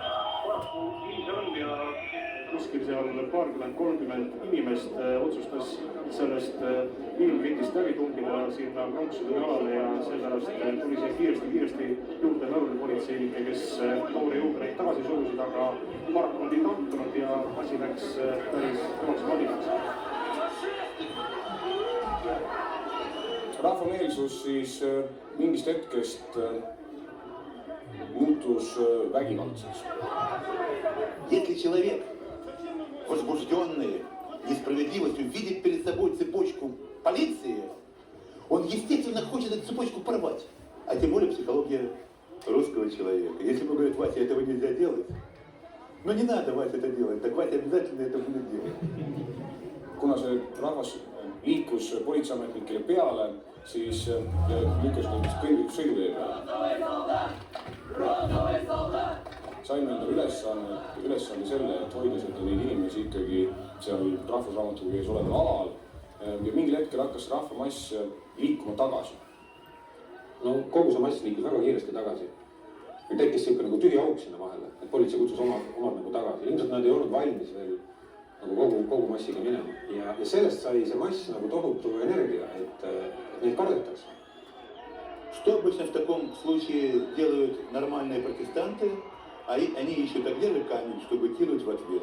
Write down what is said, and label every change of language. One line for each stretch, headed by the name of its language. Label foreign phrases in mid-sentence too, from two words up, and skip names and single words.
Estonian: Paraku nii see on ja kuskil seal 20-30 inimest otsustas sellest ilmkindist läbi tungida sinna pronksude alale ja seepärast tuli see kiiresti juurde nõudepolitseinikke, kes noori juubereid tagasi surusid, aga paraku nad ei tantunud ja asi läks päris kõvaks vadinaks. Rahvameelsus siis mingist hetkest muutus vägivaldseks.
Russian: Если человек, возбужденный несправедливостью, видит перед собой цепочку полиции, он, естественно, хочет эту цепочку порвать. А тем более психология русского человека. Если ему говорят, Вася, этого нельзя делать, ну не надо, Вася, это делать, так Вася обязательно это будет делать.
Estonian: Kuna see rahvas liikus politseiametnikele peale, siis lükkas nad kõigil sõidutee peale. Saime enda ülesande selle, et hoida seda neid inimesi ikkagi seal rahvusraamatukogu ees oleval alal ja mingil hetkel hakkas rahvamass liikuma tagasi. No kogu see mass liikus väga kiiresti tagasi. Tekkis siuke nagu tühi auk sinna vahele, et politsei kutsus omad nagu tagasi. Ilmselt nad ei olnud valmis veel nagu kogu massiga minema. Ja sellest sai see mass nagu tohutu energia, et neid kardetakse.
Russian: Что обычно в таком случае делают нормальные протестанты? Они ищут, а где же камень, чтобы кинуть в ответ.